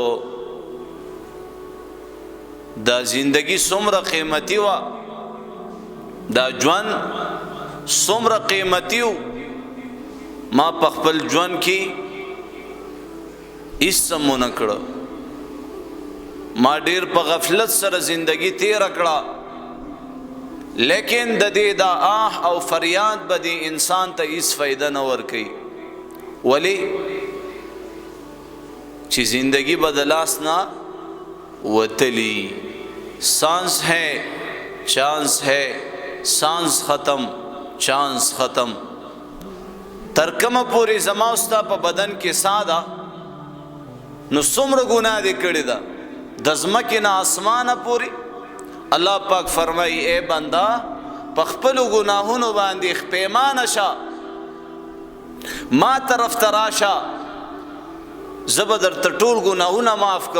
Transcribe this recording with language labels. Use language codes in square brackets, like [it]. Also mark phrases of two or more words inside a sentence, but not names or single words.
[ps] دا زندگی څومره قیمتي وا دا ژوند څومره قیمتي و ما په خپل ژوند کې هیڅ سمونه کړه ما ډیر په غفلت سره زندگی تیر کړه لیکن د دې دا آه او فریاد به د انسان ته هیڅ فائدہ نه ورکي ولی چې زندگی بدلاس نه وتلی [ur] سانس ہے چانس ہے سانس ختم چانس ختم [ps] ترکم پوری زماستا په بدن کې ساده نو څومره ګناه دې کړی دا د ځمکې نه اسمانه پوری الله پاک فرمایي اے بندا په خپل ګناهونو باندې پیمانه شه ما طرف تراشه زه به درته ټول ګناهونه معاف کم.